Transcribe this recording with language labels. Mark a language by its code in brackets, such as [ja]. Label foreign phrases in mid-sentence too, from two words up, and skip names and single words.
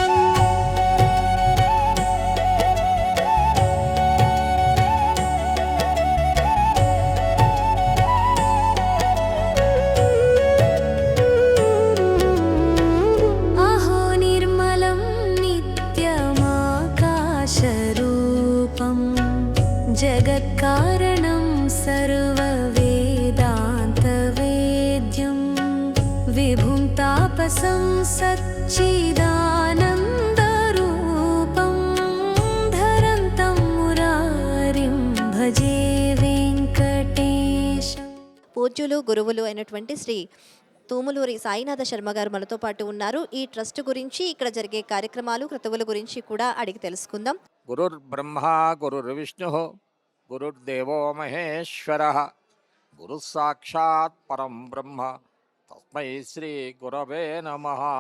[sa] अहो निर्मलं नित्यमाकाशरूपं जगत्कारणं सर्ववेदान्तवेद्यं विभुं तापसं सच्चिदानन्दरूपं धरन्तं मुरारिं भजे वेङ्कटेशम्। [te] పూజ్యులు, గురువులు అయినటువంటి శ్రీ తూములూరి సాయినాథ శర్మ గారు మనతో పాటు ఉన్నారు. ఈ ట్రస్ట్ గురించి, ఇక్కడ జరిగే కార్యక్రమాలు, క్రతువుల గురించి కూడా అడిగి తెలుసుకుందాం. [sa] గురుర్బ్రహ్మా గురుర్విష్ణుః గురుర్దేవో మహేశ్వరః గురుః సాక్షాత్ పరం బ్రహ్మ తస్మై శ్రీ గురవే నమః.